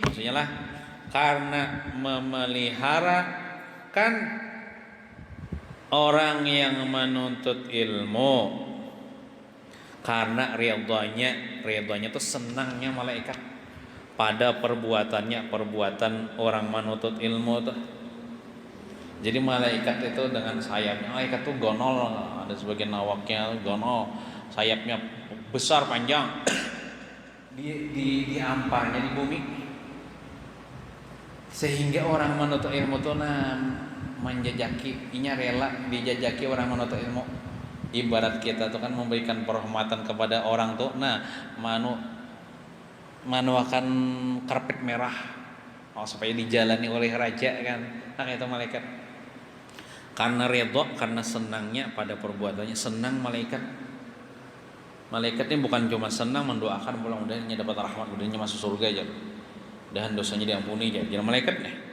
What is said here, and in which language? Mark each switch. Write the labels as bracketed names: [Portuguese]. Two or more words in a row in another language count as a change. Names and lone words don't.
[Indonesian] Maksudnya lah karena memeliharakan orang yang menuntut ilmu, karena ridhonya itu senangnya malaikat pada perbuatan orang menuntut ilmu tuh. Jadi malaikat itu dengan sayapnya, malaikat tuh gonol, ada sebagian awaknya gonol, sayapnya besar panjang, diamparnya di bumi, sehingga orang menuntut ilmu tuh menjajaki, inya rela dijajaki orang menuntut ilmu. Ibarat kita tuh kan memberikan penghormatan kepada orang tuh, manu akan karpet merah, supaya dijalani oleh raja kan, itu malaikat. Karena ridho, karena senangnya pada perbuatannya, senang malaikat. Malaikatnya bukan cuma senang mendoakan mudah-mudahan dapat rahmat, mudah-mudahan masuk surga aja, dan dosanya diampuni aja, jangan malaikatnya.